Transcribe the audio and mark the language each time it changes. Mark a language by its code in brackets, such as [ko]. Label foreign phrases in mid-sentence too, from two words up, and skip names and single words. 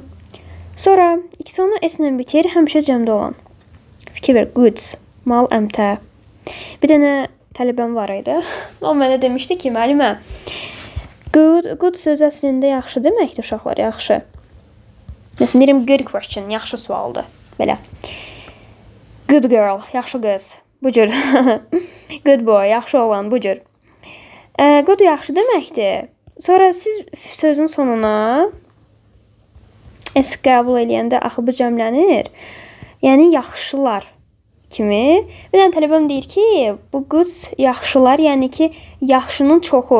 [az] Sonra ikisi onu S-lə bitir, həmişə cəmdə olan. Fikir ver, goods, mal, əmtə. Bir dənə tələbəm var idi. O mənə demişdi ki, müəllimə, good söz əslində yaxşı deməkdir uşaqlar, yaxşı. Məsələn, deyirəm, [en] good question, [az] yaxşı sualdır. Belə. [en] Good girl, [az] yaxşı qız. Bu cür. [en] Good boy, [az] yaxşı oğlan, bu cür. Good yaxşı deməkdir. Sonra siz sözün sonuna S qəbul eləyəndə axı bu cəmlənir. Yəni yaxşılar kimi. Bir dənə tələbəm deyir ki, bu goods yaxşılar, yəni ki, yaxşının çoxu.